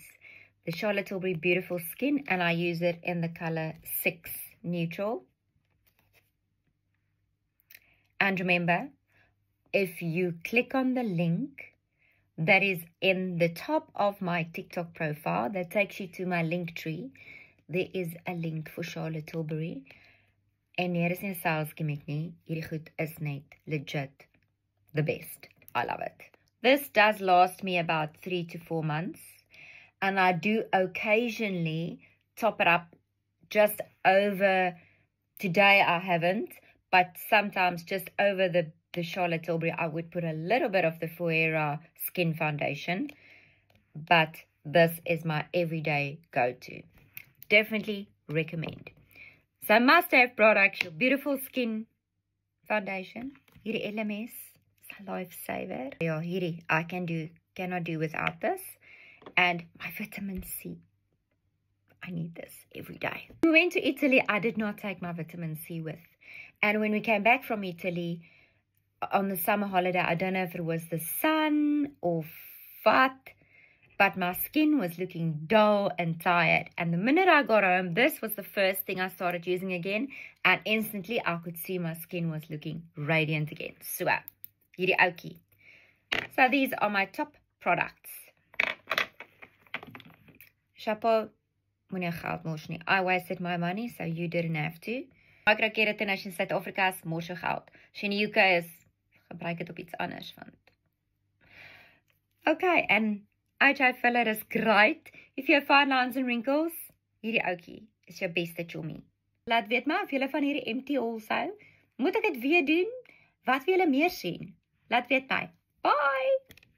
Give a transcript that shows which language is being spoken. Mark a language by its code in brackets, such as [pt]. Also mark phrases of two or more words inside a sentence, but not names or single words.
[en] The Charlotte Tilbury Beautiful Skin, and I use it in the color 6 Neutral. And remember, if you click on the link that is in the top of my TikTok profile, that takes you to my link tree, there is a link for Charlotte Tilbury. [af] En hier is nie sales gimmick nie. Hierdie goed is net legit [en] the best. I love it. This does last me about 3 to 4 months. and I do occasionally top it up just over. Today I haven't, but sometimes just over the Charlotte Tilbury I would put a little bit of the Fuera Skin Foundation, but this is my everyday go-to. Definitely recommend. So must-have products, your beautiful skin foundation. Hierdie LMS is a lifesaver. [af] Ja, hierdie [en] I cannot do without this. And my vitamin C. I need this every day. When we went to Italy, I did not take my vitamin C with. And when we came back from Italy on the summer holiday, I don't know if it was the sun or what, but my skin was looking dull and tired. And the minute I got home, this was the first thing I started using again. And instantly, I could see my skin was looking radiant again. So, [af] hierdie ouetjie. [en] So, these are my top products. Chapeau. [af] Moenie geld mors nie. [en] I wasted my money, so you didn't have to. [af] Microkeratin as jy in Suid-Afrika is, mors jou geld. As jy in die UK is, gebruik dit op iets anders. [en] Okay, and AJ filler is great. If you have fine lines and wrinkles, [af] hierdie ouetjie is jou beste chommy. Laat weet my of julle van hierdie empty hauls hou. Moet ek dit weer doen? Wat wil julle meer sien? Laat weet my. Bye!